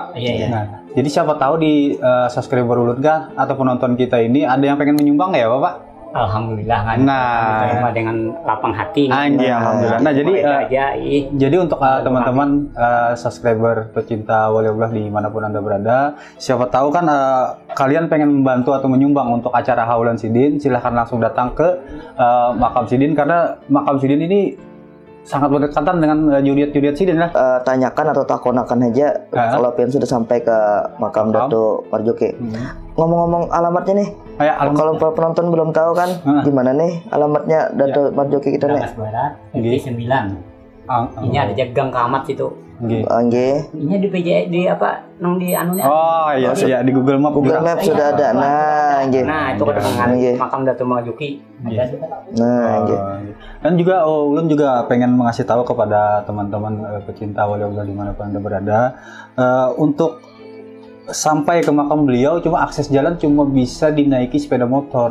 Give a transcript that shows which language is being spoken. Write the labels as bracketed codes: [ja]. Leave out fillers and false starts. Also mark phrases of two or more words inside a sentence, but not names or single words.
[id] Nah, jadi siapa tahu di subscriber Ulurga atau penonton kita ini ada yang pengen menyumbang ya, Bapak? Alhamdulillah kan. Terima dengan lapang hati. Alhamdulillah. Nah, jadi untuk teman-teman subscriber pecinta Waliullah dimanapun Anda berada, siapa tahu kan kalian pengen membantu atau menyumbang untuk acara haulan Sidin, silahkan langsung datang ke makam Sidin karena makam Sidin ini sangat berdekatan dengan juriat Sidin lah. Tanyakan atau takonakan aja kalau Pian sudah sampai ke makam Datuk Marjoki. Ngomong-ngomong alamatnya nih, kalau penonton belum tahu kan, gimana nih alamatnya Datuk Marjoki kita nih? Barat, RT 9. Ini ada jagang kamat situ. Nggih. Ini di PJ di apa? Nang di anunya. Oh iya, iya di Google Map. Google Map sudah ada. Nah, nggih. Nah, itu kan makam Datuk Marjuki. Nah, nggih. Dan juga ulun juga pengen mengasih tahu kepada teman-teman pecinta wali-wali dimanapun Anda berada, untuk sampai ke makam beliau cuma akses jalan cuma bisa dinaiki sepeda motor.